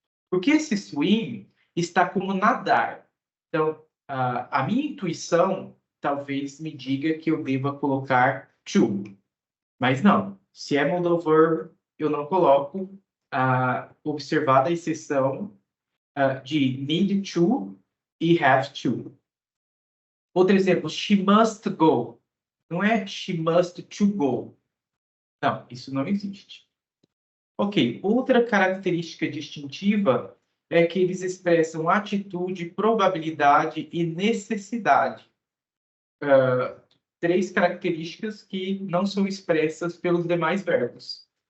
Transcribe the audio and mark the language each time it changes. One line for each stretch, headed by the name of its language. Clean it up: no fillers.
Portuguese: Porque esse swim está como nadar. Então, a minha intuição talvez me diga que eu deva colocar to. Mas não. Se é modal verb, eu não coloco, observada a exceção de need to e have to. Outro exemplo,
English: she must go.
Portuguese: Não é
English: she must to go.
Portuguese: Não, isso não existe. Ok, outra característica distintiva é que eles expressam atitude, probabilidade e necessidade. Três características que não são expressas pelos demais verbos.